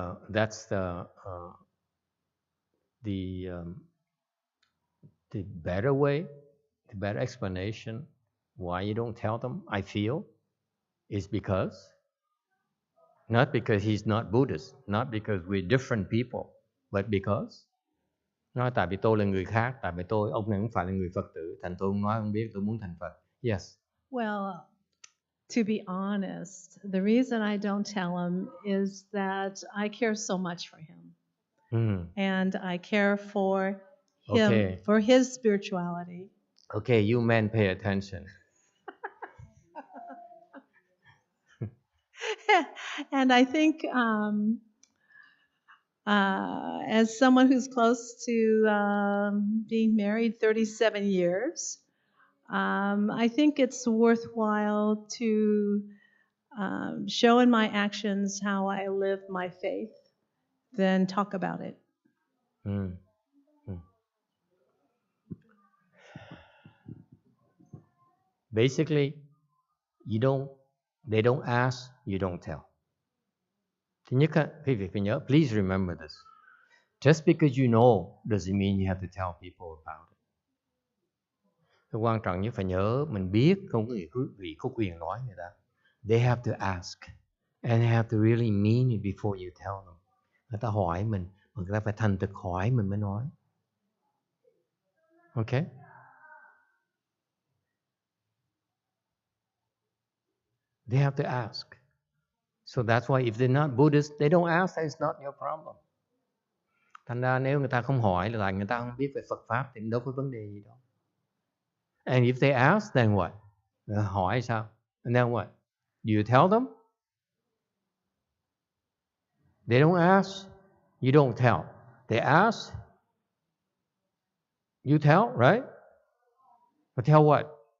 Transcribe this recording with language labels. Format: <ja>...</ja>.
<en>That's the better way, the better explanation why you don't tell them. I feel is because not because he's not Buddhist, not because we're different people, but because</en> <vi>nói tại vì tôi là người khác, tại vì ông này không phải là người Phật tử, thành tôi không nói không biết, tôi muốn thành Phật.</vi> <en>Yes. Well, to be honest, the reason I don't tell him is that I care so much for him. And I care for him, for his spirituality. Okay, you men pay attention. And I think as someone who's close to being married 37 years, I think it's worthwhile to show in my actions how I live my faith, then talk about it. Basically, they don't ask, you don't tell.</en> <vi>Thứ nhất, quý vị phải nhớ,</vi> <en>please remember this. Just because you know doesn't mean you have to tell people about it.</en> <vi>Cái quan trọng nhất phải nhớ, mình biết không có quý vị có quyền nói người ta.</vi> <en>They have to ask. And they have to really mean it before you tell them.</en> <vi>Người ta hỏi mình, người ta phải thành thực hỏi mình mới nói.</vi> <en>Okay? They have to ask. So that's why if they're not Buddhist, they don't ask, that is not your problem.</en> <vi>Thành ra nếu người ta không hỏi là người ta không biết về Phật Pháp thì đâu có vấn đề gì đâu.</vi> <en>And if they ask, then what?</en> <vi>Hỏi sao?</vi> <en>And then what? Do you tell them? They don't ask, you don't tell. They ask, you tell, right? But tell what?</en>